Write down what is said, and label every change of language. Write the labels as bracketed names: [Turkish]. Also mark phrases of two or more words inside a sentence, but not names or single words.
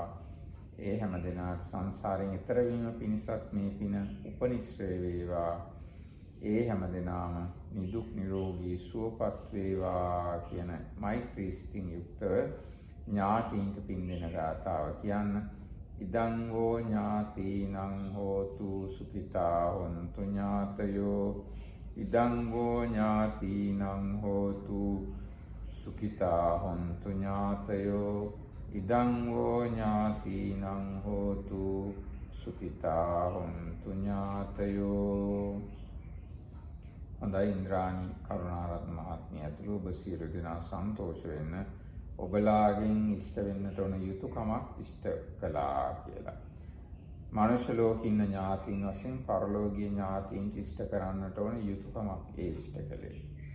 [Sinhala] ඒ හැම දෙනාට සංසාරයෙන් එතර වීම පිණිසත් මේ පින උපනිශ්‍රේ වේවා. ඒ හැම දෙනාම නිදුක් නිරෝගී සුවපත් වේවා කියන මෛත්‍රී සිතින් යුක්තව ඥාතීන්ට පින් දෙන ගාථාව කියන්න. [Pali] ඉදං හෝ ඥාතීනං හෝතු සුඛිතා හොන්තු ඥාතයෝ. ඉදං හෝ ඥාතීනං හෝතු සුඛිතා හොන්තු ඥාතයෝ. ඉදං හෝ ඥාතීනං හෝතු සුඛිතා හොන්තු ඥාතයෝ. [Sinhala] හොඳයි, ඉන්ද්‍රාණී කරුණාරත්න මහත්මිය ඇතුළු ඔබ සියලු දෙනා සන්තෝෂ වෙන්න. ඔබලාගෙන් ඉෂ්ට වෙන්නට ඕන යුතුයකමක් ඉෂ්ට කළා කියලා. මනුෂ්‍ය ලෝකේ ඉන්න ඥාතීන් වශයෙන් පරලෝකීය ඥාතීන් ඉෂ්ට කරන්නට ඕන යුතුයකමක් ඒ ඉෂ්ට කළේ.